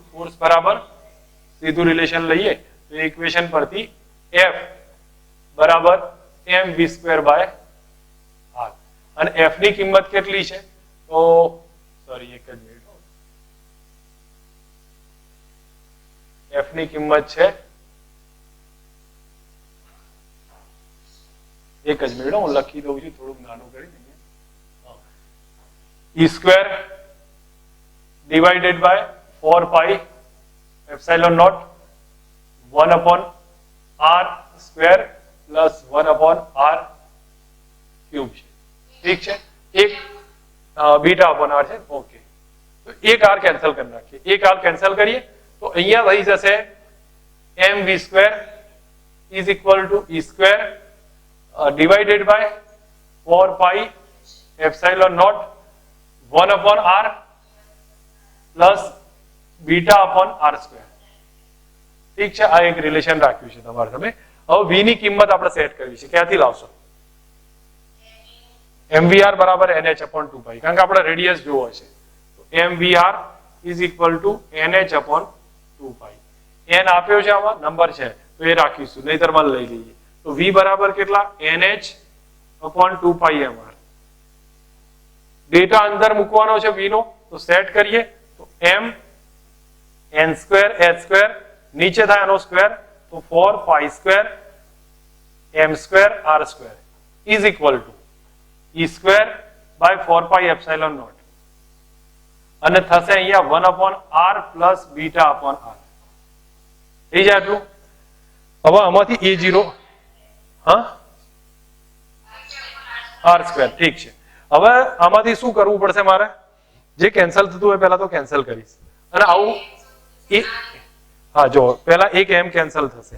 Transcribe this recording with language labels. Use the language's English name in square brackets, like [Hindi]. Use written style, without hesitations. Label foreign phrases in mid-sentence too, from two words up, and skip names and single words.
[Gujarati] ફોર્સ બરાબર સીધું રિલેશન લઈએ તો ઇક્વેશન પરથી F બરાબર mv² બાય r અને F ની કિંમત કેટલી છે? તો સોરી એક જ મિનિટ, F ની કિંમત છે એક જ મિનિટ, હું લખી દઉં છું થોડુંક નાનું કરી દઈએ. [English] E² divided by 4 pi epsilon naught 1 upon r square plus 1 upon r cube છે. [Gujarati] ઠીક છે. એક બીટા upon r છે. ઓકે, તો એક r કેન્સલ કરી નાખીએ. એક r કેન્સલ કરીએ તો અહીંયા થઈ જશે [English] mv² is equal to E² divided by 4 pi epsilon naught 1 upon r plus beta upon r square. [Gujarati] ઠીક છે. આ એક રિલેશન રાખ્યું છે તમારે તમે. હવે v ની કિંમત આપણે સેટ કરવી છે. ક્યાંથી લાવશો? mvr બરાબર [English] nh upon 2 pi, [Gujarati] કારણ કે આપણે રેડિયસ જોવો છે. [English] તો mvr is equal to nh upon 2 pi. [Gujarati] n આપ્યો છે, આમાં નંબર છે તો એ રાખીશું, નહીતર માં લઈ લઈએ. તો v બરાબર કેટલા? [English] nh upon 2 pi mr. [Gujarati] ડેટા અંદર મૂકવાનો છે v નો, તો સેટ કરીએ તો m n² h² નીચે થાય આનો સ્ક્વેર તો [English] 4 pi square m² r² is equal to E² by 4 pi epsilon naught [Gujarati] અને થશે અહીંયા [English] 1 upon r plus beta upon r. [Gujarati] થઈ જાય આટલું. હવે આમાંથી a0 હા r². ઠીક છે. હવે આમાંથી શું કરવું પડશે મારે? જે કેન્સલ થતું હોય પહેલા તો કેન્સલ કરીશ અને આવું હા જો પહેલા એક m કેન્સલ થશે.